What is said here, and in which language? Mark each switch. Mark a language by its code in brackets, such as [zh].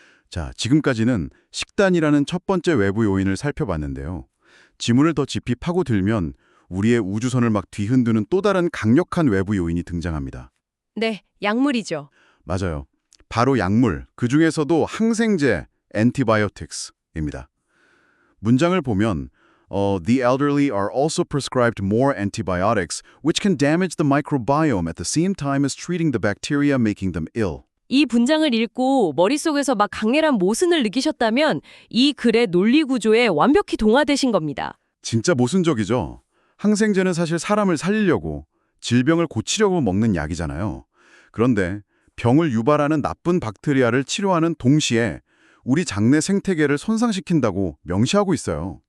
[ko] 자, 지금까지는 식단이라는 첫 번째 외부 요인을 살펴봤는데요. 지문을 더 깊이 파고들면 우리의 우주선을 막 뒤흔드는 또 다른 강력한 외부 요인이 등장합니다. 네, 약물이죠. 맞아요. 바로 약물, 그중에서도 항생제, antibiotics입니다. 문장을 보면 [en] The elderly are also prescribed more antibiotics, which can damage the microbiome at the same time as treating the bacteria making them ill. [ko] 이 문장을 읽고 머릿속에서 막 강렬한 모순을 느끼셨다면 이 글의 논리 구조에 완벽히 동화되신 겁니다. 진짜 모순적이죠. 항생제는 사실 사람을 살리려고, 질병을 고치려고 먹는 약이잖아요. 그런데 병을 유발하는 나쁜 박테리아를 치료하는 동시에 우리 장내 생태계를 손상시킨다고 명시하고 있어요.